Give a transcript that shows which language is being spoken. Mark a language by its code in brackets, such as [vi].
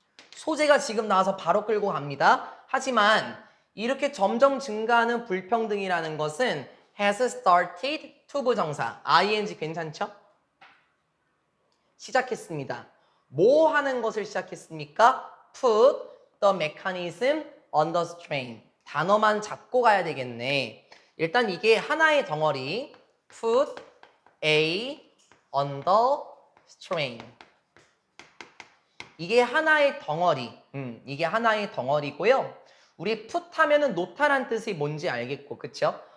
[ko] 소재가 지금 나와서 바로 끌고 갑니다. 하지만 이렇게 점점 증가하는 불평등이라는 것은 [en] has started to [ko] 부정사 ing 괜찮죠? 시작했습니다. 뭐 하는 것을 시작했습니까? [en] Put the mechanism under strain. [ko] 단어만 잡고 가야 되겠네. 일단 이게 하나의 덩어리. [en] Put A under strain. [ko] 이게 하나의 덩어리. 이게 하나의 덩어리고요. 우리 put 하면은 놓다란 뜻이 뭔지 알겠고, 그쵸?